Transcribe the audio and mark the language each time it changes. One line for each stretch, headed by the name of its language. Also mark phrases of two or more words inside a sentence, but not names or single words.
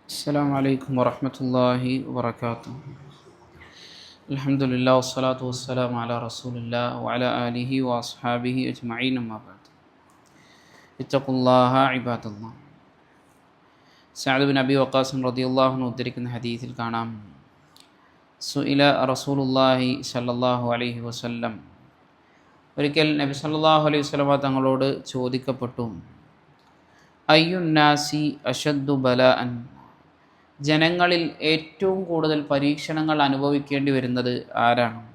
Arabic: السلام عليكم ورحمة الله وبركاته. الحمد لله والصلاة والسلام على رسول الله وعلى آله وأصحابه أجمعين أما بعد. اتقوا الله عباد الله.
Malayalam: സഅദ് ബിൻ അബി വഖാസ്
Arabic: رضي الله عنه
Malayalam: ഉദ്ധരിക്കുന്ന ഹദീസിൽ കാണാം,
Arabic: سئل رسول الله صلى الله عليه وسلم,
Malayalam: ഒരിക്കൽ നബി
Arabic: صلى الله عليه وسلم
Malayalam: തങ്ങളോട് ചോദിക്കപ്പെട്ടു,
Arabic: أي الناس أشد بلاء,
Malayalam: ജനങ്ങളിൽ ഏറ്റവും കൂടുതൽ പരീക്ഷണങ്ങൾ അനുഭവിക്കേണ്ടി വരുന്നത് ആരാണ്?